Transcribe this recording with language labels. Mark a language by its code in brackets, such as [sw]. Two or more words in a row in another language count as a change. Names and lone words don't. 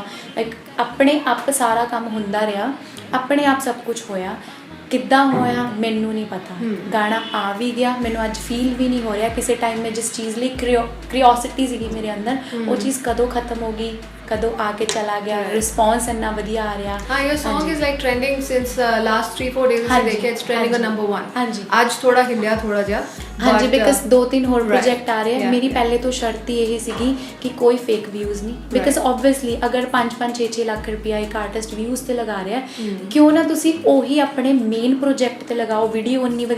[pa] ਲਾਈਕ ਆਪਣੇ ਆਪ ਸਾਰਾ ਕੰਮ ਹੁੰਦਾ ਰਿਹਾ, ਆਪਣੇ ਆਪ ਸਭ ਕੁਝ ਹੋਇਆ। ਕਿੱਦਾਂ ਹੋਇਆ ਮੈਨੂੰ ਨਹੀਂ ਪਤਾ, ਗਾਣਾ ਆ ਵੀ ਗਿਆ, ਮੈਨੂੰ ਅੱਜ ਫੀਲ ਵੀ ਨਹੀਂ ਹੋ ਰਿਹਾ ਕਿਸੇ ਟਾਈਮ ਮੈਂ ਜਿਸ ਚੀਜ਼ ਲਈ ਕਰਿਓਸਿਟੀ ਸੀਗੀ ਮੇਰੇ ਅੰਦਰ, ਉਹ ਚੀਜ਼ ਕਦੋਂ ਖਤਮ ਹੋ ਗਈ, ਕਦੋਂ ਆ ਕੇ ਚਲਾ ਗਿਆ, ਰਿਸਪੌਂਸ ਇੰਨਾ ਵਧੀਆ ਆ ਰਿਹਾ। ਹਾਂ, [en] your song is like trending since last 3-4 days [pa] ਅਸੀਂ ਦੇਖਿਆ, [en] it's trending on number 1। [pa] ਹਾਂਜੀ, ਅੱਜ ਥੋੜਾ ਹਿੱਲਿਆ ਥੋੜਾ ਜਿਹਾ। ਹਾਂਜੀ, ਬਿਕਾਜ਼ 2-3 ਹੋਰ ਪ੍ਰੋਜੈਕਟ ਆ ਰਹੇ ਆ। ਮੇਰੀ ਪਹਿਲੇ ਤੋਂ ਸ਼ਰਤ ਹੀ ਇਹ ਸੀਗੀ ਕਿ ਕੋਈ ਫੇਕ ਵਿਊਜ਼ ਨਹੀਂ, ਬਿਕਾਜ਼ ਆਬਵੀਅਸਲੀ ਅਗਰ 5-6 ਲੱਖ ਰੁਪਇਆ ਇੱਕ ਆਰਟਿਸਟ ਵਿਊਜ਼ ਤੇ ਲਗਾ ਰਿਹਾ, ਕਿਉਂ ਨਾ ਤੁਸੀਂ ਉਹੀ ਆਪਣੇ ਮੇਨ ਪ੍ਰੋਜੈਕਟ ਤੇ ਲਗਾਓ, ਵੀਡੀਓ ਉਨੀ ਵਧੀਆ।